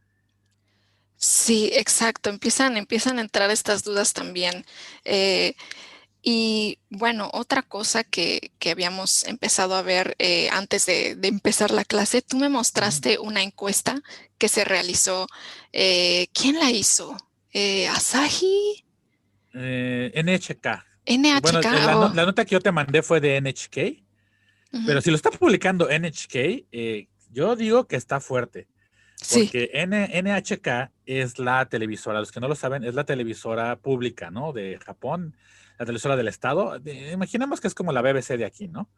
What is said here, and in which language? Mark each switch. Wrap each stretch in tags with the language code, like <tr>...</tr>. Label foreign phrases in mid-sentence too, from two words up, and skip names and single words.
<es>Sí, exacto. Empiezan a entrar estas dudas también. Eh, y bueno, otra cosa que habíamos empezado a ver antes de empezar la clase, tú me Ujú. mostraste una encuesta que se realizó. ¿Quién la hizo? ¿Asahi? NHK. Bueno, ¿NHK? Oh, la nota que yo te mandé fue de NHK, ujú. pero si lo está publicando NHK, yo digo que está fuerte. Sí, Porque NHK es la televisora, los que no lo saben, es la televisora pública, ¿no? De Japón, la televisora del Estado. Imaginemos que es como la BBC de aquí, ¿no?</es>